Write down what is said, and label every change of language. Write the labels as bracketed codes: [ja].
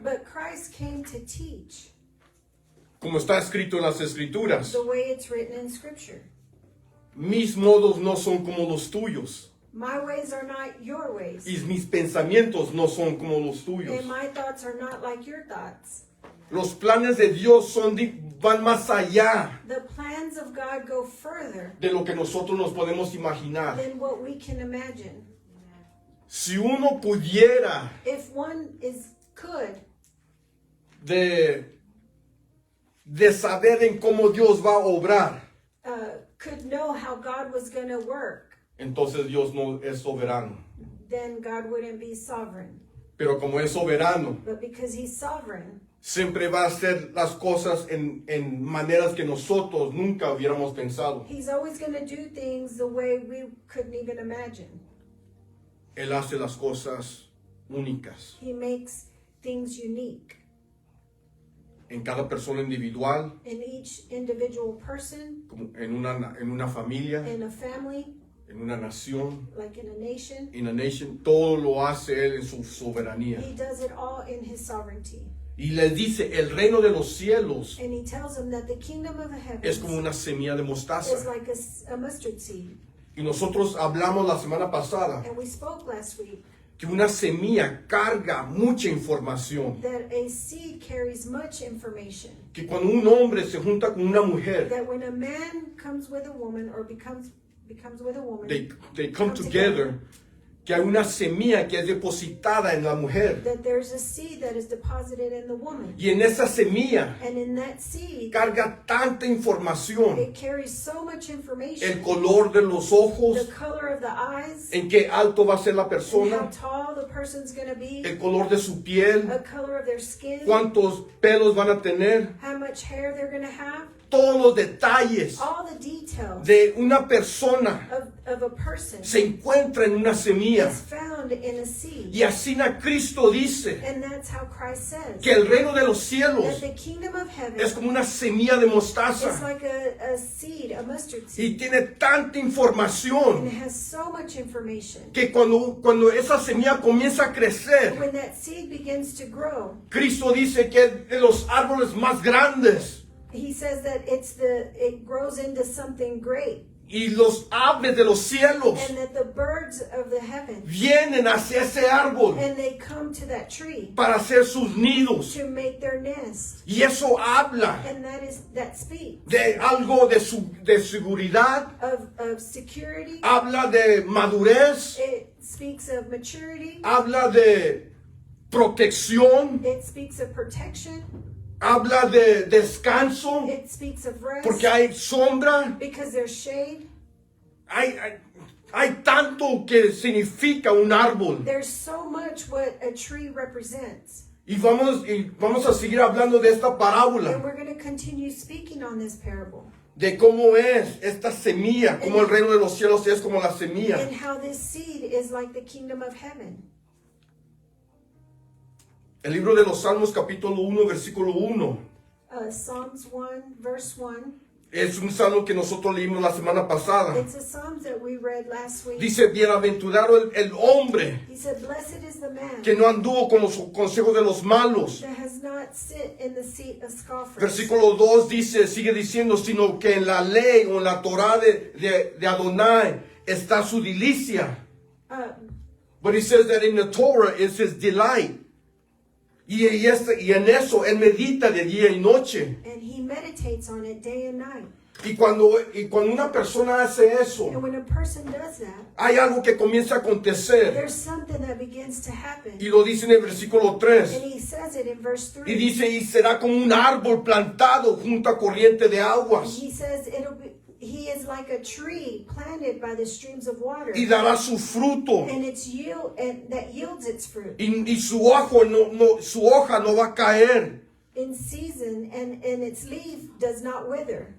[en] But Christ came to teach [es] como está escrito en las Escrituras. [en] the way it's written in Scripture. [es] Mis modos no son como los tuyos, [en] My ways are not your ways, [es] y mis pensamientos no son como los tuyos. [en] and my thoughts are not like your thoughts. [es] Los planes de Dios van más allá [en] The plans of God go further [es] de lo que nosotros nos podemos imaginar. [en] than what we can imagine. [es] Si uno pudiera [en] If one could [es] de saber en cómo Dios va a obrar, [en] could know how God was going to work, [es] entonces Dios no es soberano. [en] then God wouldn't be sovereign. [es] Pero como es soberano, [en] But because he's sovereign, [es] siempre va a hacer las cosas en maneras que nosotros nunca hubiéramos pensado. [en] he's always going to do things the way we couldn't even imagine. [es] Él hace las cosas únicas [en] He makes things unique [es] en cada persona individual, [en] in each individual person, [es] como en una familia, [en] in a family, [es] en una nación, [en] like in a nation. in a nation. [es] Todo lo hace Él en su soberanía. [en] He does it all in his sovereignty. [es] Y les dice, el reino de los cielos [en] And he tells them that the kingdom of the [es] es [en] heavens [es] como una semilla de [en] is [es] mostaza. [en] like a mustard seed. [es] Y nosotros hablamos la semana pasada [en] And we spoke last week [es] que una semilla carga mucha información. [en] that a seed carries much information. [es] Que cuando un hombre se junta con una mujer, [en] That when a man comes with a woman or becomes with a woman, they come together, [es] que hay una semilla que es depositada en la mujer. [en] that there's a seed that is deposited in the woman. [es] Y en esa semilla [en] And in that seed, [es] carga tanta información. [en] it carries so much [es] El [en] information. [es] color de los ojos, [en] The color of the eyes, [es] en qué alto va a ser la [en] and how [es] persona, [en] tall the person's going to be, [es] el color de su piel, [en] the color of their skin, [es] cuántos pelos van a tener, [en] how much hair they're going to have, [es] todos los detalles [en] all the details [es] de una persona [en] of a person [es] se encuentra en una semilla. [en] is found in a seed. [es] Y así Cristo dice [en] And that's how Christ says [es] que el reino de los [en] that [es] cielos [en] the kingdom of heaven [es] es como una semilla de [en] is [es] mostaza [en] like a seed, a mustard [es] y [en] seed, [es] tiene tanta [en] and [es] información [en] it has so much information. [es] que cuando esa semilla comienza a crecer, [en] When that seed begins to grow, [es] Cristo dice que es de los árboles más grandes [en] he says that it grows into something great, [es] y los aves de los cielos [en] and that the birds of the heaven, [es] vienen hacia ese árbol [en] and they come to that tree [es] para hacer sus nidos. [en] to make their nest. [es] Y eso habla [en] And that speaks [es] de algo de seguridad, [en] of security. [es] habla de madurez, [en] It speaks of maturity. [es] habla de protección, [en] It speaks of protection. [es] habla de descanso, [en] It speaks of rest. [es] porque hay sombra, [en] Because there's shade. [es] hay tanto que significa un árbol. [en] There's so much what a tree represents. [es] Y vamos a seguir hablando de esta [en] And [es] parábola, [en] we're going to continue speaking on this parable. [es] de cómo es esta semilla, cómo el reino de los cielos es como la semilla. [en] And how this seed is like the kingdom of heaven. [es] El libro de los Salmos capítulo 1, versículo 1. [en] Psalms 1, verse 1. [es] Es un salmo que nosotros leímos la semana pasada. [en] It's a Psalms that we read last week. [es] Dice, bienaventurado el hombre [en] He said, blessed is the man [es] que no anduvo con los consejos de los malos. [en] that has not sit in the seat of scoffers. [es] Versículo 2 dice, sigue diciendo, sino que en la ley o en la Torah de Adonai está su delicia. [en] But he says that in the Torah is his delight. [es] Y en eso él medita de día y noche. [en] And he meditates on it day and night. [es] Y cuando una persona hace eso, [en] And when a person does that, [es] hay algo que comienza a acontecer. [en] there's something that begins to happen. [es] Y lo dice en el versículo 3. [en] And he says it in verse 3. [es] Y dice, y será como un árbol plantado junto a corriente de [en] And [es] aguas. [en] he says he is like a tree planted by the streams of water. [es] Y dará su fruto. [en] And that yields its fruit [es] Y su hoja no va a caer. [en] in season, and its leaf does not wither.